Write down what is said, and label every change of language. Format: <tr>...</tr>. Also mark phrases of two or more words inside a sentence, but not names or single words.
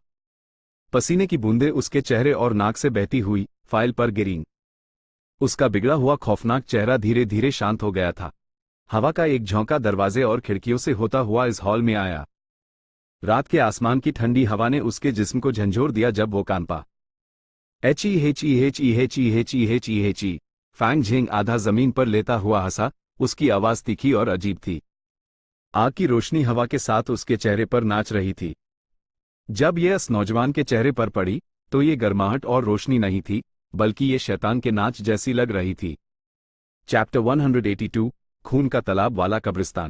<hi>पसीने की बूंदें उसके चेहरे और नाक से बहती हुई फाइल पर गिरीं। उसका बिगड़ा हुआ खौफनाक चेहरा धीरे धीरे शांत हो गया था। हवा का एक झोंका दरवाजे और खिड़कियों से होता हुआ इस हॉल में आया। रात के आसमान की ठंडी हवा ने उसके जिस्म को झंझोर दिया जब वो कांपा। एची हेची हेची हेची हेची हेची हेची। फैंग झेंग आधा जमीन पर लेता हुआ हंसा। उसकी आवाज तीखी और अजीब थी। आग की रोशनी हवा के साथ उसके चेहरे पर नाच रही थी। जब यह इस नौजवान के चेहरे पर पड़ी तो ये गर्माहट और रोशनी नहीं थी, बल्कि ये शैतान के नाच जैसी लग रही थी। चैप्टर 182, खून का तालाब वाला कब्रिस्तान।</hi>